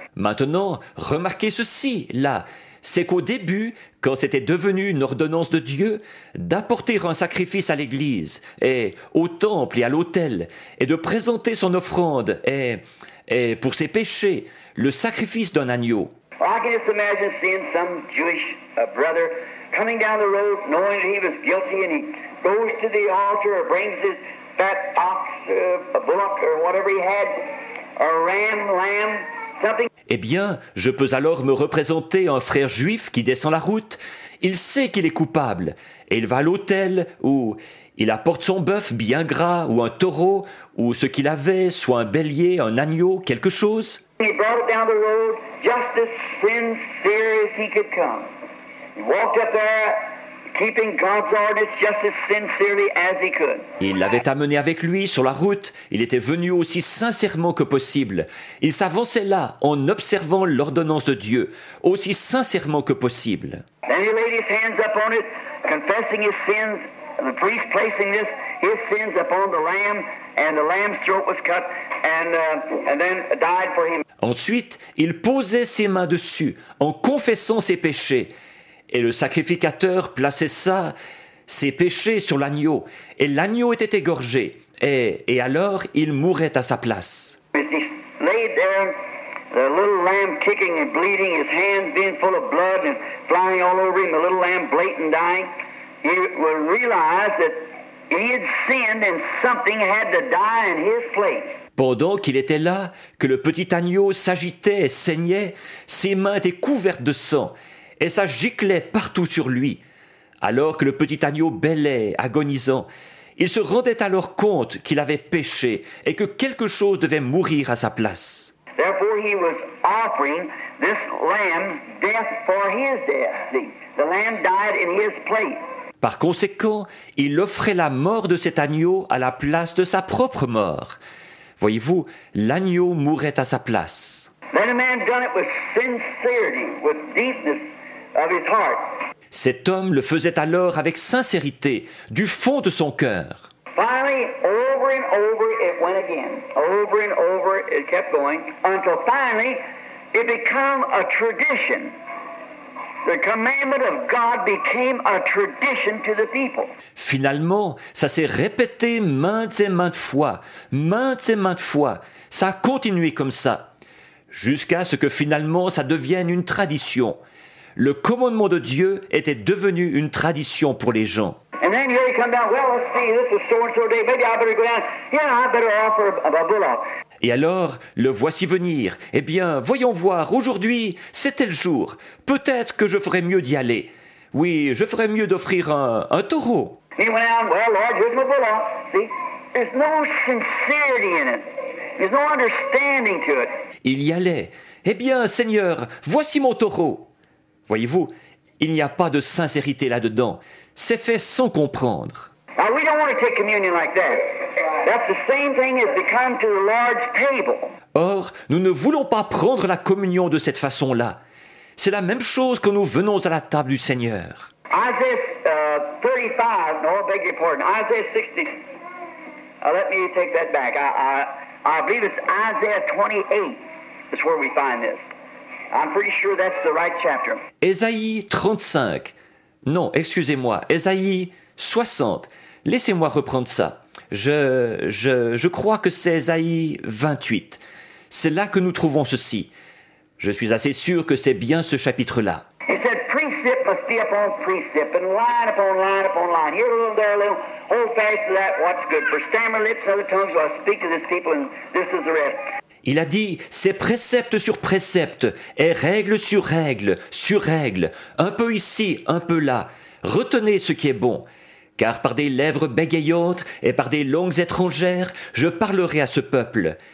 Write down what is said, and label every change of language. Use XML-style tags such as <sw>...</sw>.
<fr>Maintenant, remarquez ceci, là, c'est qu'au début, quand c'était devenu une ordonnance de Dieu, d'apporter un sacrifice à l'église, et au temple et à l'autel, et de présenter son offrande, et pour ses péchés, le sacrifice d'un agneau.</fr> <en>I can just imagine seeing some Jewish brother coming down the road knowing that he was guilty, and he goes to the altar or brings his fat ox, a bullock or whatever he had, a lamb, something.</en> <fr>Eh bien, je peux alors me représenter un frère juif qui descend la route. Il sait qu'il est coupable, et il va à l'autel où il apporte son bœuf bien gras, ou un taureau, ou ce qu'il avait, soit un bélier, un agneau, quelque chose.</fr> <en>He brought it down the road just as sincere as he could come. He walked up there, keeping God's ordinance just as sincerely as he could.</en> <fr>Il l'avait amené avec lui sur la route. Il était venu aussi sincèrement que possible. Il s'avançait là en observant l'ordonnance de Dieu, aussi sincèrement que possible.</fr> <en>Then he laid his hands upon it, confessing his sins. The priest placing his sins upon the lamb, and the lamb's throat was cut, and then died for him.</en> <fr>Ensuite, il posait ses mains dessus, en confessant ses péchés. Et le sacrificateur plaçait ses péchés sur l'agneau, et l'agneau était égorgé, et alors il mourait à sa place.</fr> <en>As he laid there, the little lamb kicking and bleeding, his hands being full of blood and flying all over him, the little lamb blatant dying, he would realize that he had sinned and something had to die in his place.</en> <fr>Pendant qu'il était là, que le petit agneau s'agitait et saignait, ses mains étaient couvertes de sang, et ça giclait partout sur lui. Alors que le petit agneau bêlait, agonisant, il se rendait alors compte qu'il avait péché et que quelque chose devait mourir à sa place.</fr> <en>Therefore he was offering this lamb's death for his death. See, the lamb died in his place.</en> <fr>Par conséquent, il offrait la mort de cet agneau à la place de sa propre mort. Voyez-vous, l'agneau mourait à sa place.</fr> <en>Then a man done it with sincerity, with deepness of his heart.</en> <fr>Cet homme le faisait alors avec sincérité, du fond de son cœur.</fr> <en>Finally, over and over it went again. Over and over it kept going until finally it became a tradition. The commandment of God became a tradition to the people.</en> <fr>Finalement, ça s'est répété maintes et maintes fois, Ça a continué comme ça, jusqu'à ce que finalement ça devienne une tradition. Le commandement de Dieu était devenu une tradition pour les gens.</fr> <en>And then here he come down, well, let's see, this is so-and-so day, maybe I better go down. Yeah, I better offer a bullock.</en> <fr>Et alors, le voici venir. Eh bien, voyons voir, aujourd'hui, c'est tel jour. Peut-être que je ferais mieux d'y aller. Oui, je ferais mieux d'offrir un taureau.</fr> <en>He went out, well, Lord, here's my bullock. See, there's no sincerity in it. There's no understanding to it.</en> <fr>Il y allait. Eh bien, Seigneur, voici mon taureau. Voyez-vous, il n'y a pas de sincérité là-dedans. C'est fait sans comprendre.</fr> <en>Now, we don't want to take communion like that. That's the same thing as to come to the Lord's table.</en> <fr>Or, nous ne voulons pas prendre la communion de cette façon-là. C'est la même chose que nous venons à la table du Seigneur.</fr> <en>Isaiah 35, no, I beg your pardon, Isaiah 60. Let me take that back. I believe it's Isaiah 28 is where we find this. I'm pretty sure that's the right chapter.</en> <fr>Ésaïe 35. Non, excusez-moi, Ésaïe 60. Laissez-moi reprendre ça. Je crois que c'est Ésaïe 28. C'est là que nous trouvons ceci. Je suis assez sûr que c'est bien ce chapitre-là.</fr> <en>He said, precept must be upon precept, and line upon line upon line. Here a little, there a little. Hold fast to that, what's good. For stammer lips and other tongues will I speak to this people, and this is the rest.</en> <fr>Il a dit, c'est précepte sur précepte, et règle sur règle, un peu ici, un peu là. Retenez ce qui est bon. Car par des lèvres bégayantes et par des langues étrangères, je parlerai à ce peuple.</fr>